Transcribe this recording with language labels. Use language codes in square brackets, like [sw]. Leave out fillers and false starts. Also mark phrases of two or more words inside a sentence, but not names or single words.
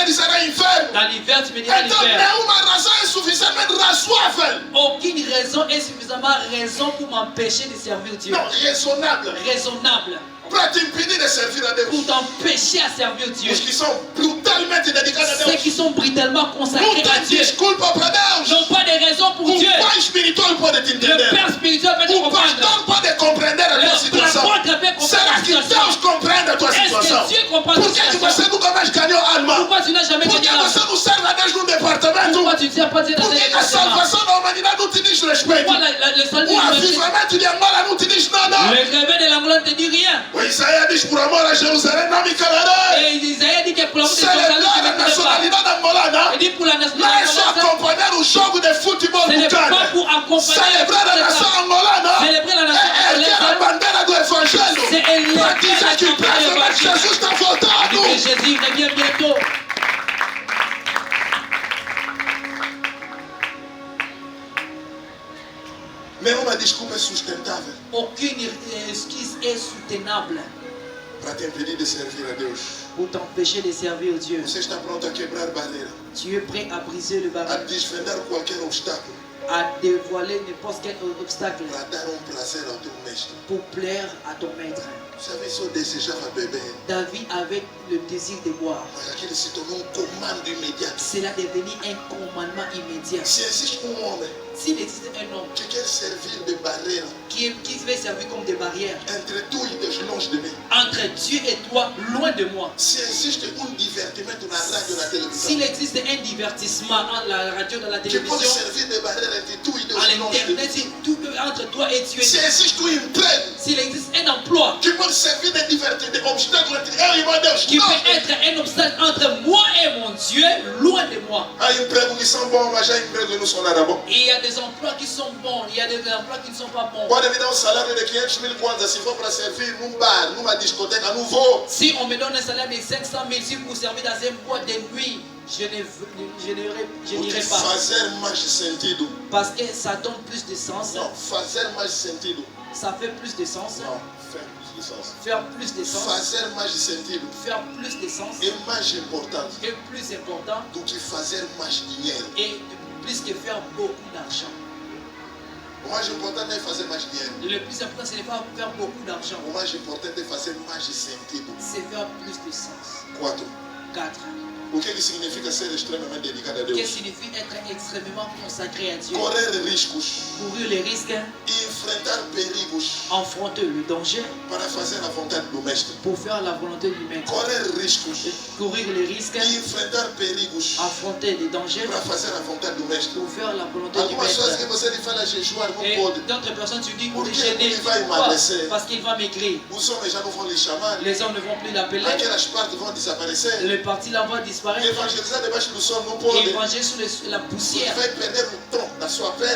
[pt] vai dizer é inverno. [fr] Dans l'hiver, tu me diras [pt] Então [fr] l'hiver. [pt] nenhuma razão é suficientemente razoável. [fr] Aucune raison est suffisamment raison pour m'empêcher de servir Dieu. [pt] Não, raisonnable. [fr] Raisonnable. [pt] Para te impedir de servir a Deus. [fr] Pour t'empêcher à servir Dieu. [pt] Os que são brutalmente dedicados a [fr] Ceux [pt] Deus. [fr] qui sont brutalement [pt] Não [fr] consacrés à [pt] tem [fr] Dieu [pt] desculpa para Deus. [fr] n'ont pas de raison pour [pt] O [fr] Dieu. [pt] pai espiritual pode te [fr] Le [pt] entender. [fr] Père spirituel peut te [pt] O [fr] comprendre. [pt] pastor pode compreender a tua [fr] Le [pt] situação. [fr] apôtre peut comprendre [pt] Será [fr] la [pt] que [fr] situation. [pt] Deus compreende a tua [fr] Est-ce [pt] situação? [fr] que Dieu comprend [pt] Por [fr] ta [pt] que, que [fr] situation? [pt] você nunca mais ganhou alma? [fr] Pourquoi tu n'as jamais [pt] Por [fr] gagné [pt] que [fr] l'âme? [pt] você não serve a Deus num departamento? [fr] Pourquoi tu ne sais pas Dieu dans [pt] Por [fr] un [pt] que a [fr] département? [pt] salvação da humanidade não te diz respeito? [fr] Pourquoi le salut [pt] O [fr] de [pt] avivamento de Angola não te diz nada? [fr] le réveil de l'Angola ne te dit rien? [pt] O Isaías diz por amor a Jerusalém não me calarei. [fr] Et Isaïe dit que pour l'amour de Jérusalem, tu [pt] Celebrar [fr] ne [pt] a [fr] connais pas. [pt] nacionalidade angolana [fr] Il dit pour la [pt] não é [fr] nationalité [pt] só [fr] angolaise, [pt] acompanhar o jogo de futebol [fr] ce [pt] do [fr] n'est pas [pt] Cana. [fr] pour accompagner [pt] Celebrar a nação angolana [fr] Célébrer la nation [pt] é erguer a [fr] angolaise, [pt] bandeira do Evangelho [fr] c'est élever [pt] para dizer [fr] la [pt] que [fr] campagne [pt] previamente [fr] évangélique. [pt] Jesus está [fr] dit [pt] voltando. [fr] que Jésus revient bientôt. [pt] Nenhuma desculpa é sustentável [fr] Aucune excuse est soutenable [pt] para te impedir de servir a Deus. [fr] pour t'empêcher de servir Dieu. [pt] Você está pronto a quebrar barreira, [fr] Tu es prêt à briser le [pt] a [fr] barreau, [pt] desvendar qualquer obstáculo [fr] à dévoiler n'importe quel obstacle [pt] para dar prazer ao teu mestre. [fr] pour plaire à ton maître. [pt] Você vê se eu desejava beber, [fr] David avait le désir de boire. [pt] mas aquele se tornou comando imediato. [fr] Cela est devenu un commandement immédiat. [pt] Se existe homem [fr] S'il existe un homme [pt] que quer servir de barreira [fr] qui veut servir comme des barrières [pt] entre tu e Deus, longe de mim. [fr] entre Dieu et toi, loin de moi. [pt] Se existe divertimento na rádio, na televisão, [fr] S'il existe un divertissement dans la radio, dans la [pt] que pode [fr] télévision, [pt] servir de barreira entre tu e Deus, [fr] à [pt] longe de [fr] l'internet, [pt] mim. [fr] si tout entre toi et Dieu, [pt] Se existe emprego [fr] s'il existe un emploi [pt] que pode servir de divertimento, de obstáculo entre eu e meu Deus, [fr] qui [pt] longe [fr] peut [pt] de mim. [fr] être un obstacle entre moi et mon Dieu, loin de moi. [pt] Há empregos que são bons, mas há empregos que não são nada bons. [fr] Et il y a des emplois qui sont bons, il y a des emplois qui ne sont pas bons. [pt] Pode me dar salário de 500 mil kwanza se for para servir num bar, numa discoteca, não vou. [fr] Si on me donne un salaire de 500 000 si pour servir dans un boîte de nuit, je [pt] Porque [fr] n'irai pas. [pt] fazer mais sentido. [fr] Parce que ça donne plus de sens. [pt] Não, fazer mais sentido. [fr] Ça fait plus de sens. Não, faire plus de sens. Faire plus de sens. [pt] Fazer mais sentido [fr] Faire plus de sens [pt] é mais importante [fr] est plus important [pt] do que fazer mais dinheiro. [fr] et plus que faire beaucoup d'argent. [pt] O mais importante não é fazer mais dinheiro. [fr] Le plus important, ce n'est pas faire beaucoup d'argent, [pt] O mais importante é fazer mais sentido. [fr] c'est faire plus de sens. 4. 4. [pt] O que significa ser extremamente dedicado a [fr] Qu'est-ce [pt] Deus? [fr] que signifie être extrêmement consacré à Dieu? [pt] Correr riscos, [fr] Courir les risques, [pt] enfrentar perigos [fr] affronter le danger [pt] para fazer a vontade do mestre. [fr] pour faire la volonté du maître. [pt] Correr riscos, [fr] Courir les risques, [pt] enfrentar perigos [fr] affronter les dangers [pt] para fazer a vontade do mestre. [fr] pour faire la volonté du [pt] Algumas coisas que [fr] maître. [pt] você lhe fala jejuar não [fr] Et [pt] pode. [fr] d'autres personnes, tu dis, Pour pour que déjeuner, il va pourquoi? [pt] emagrecer. [fr] Parce qu'il va maigrir. [pt] Os homens já não vão lhe chamar. [fr] Les hommes ne vont plus l'appeler. [pt] Aquelas partes vão desaparecer. [fr] Le parti là va disparaître. [pt] Evangelizar debaixo do sol não pode. [fr] Évangile sous la [pt] Ele [fr] poussière. [pt] vai perder o tom da sua pele.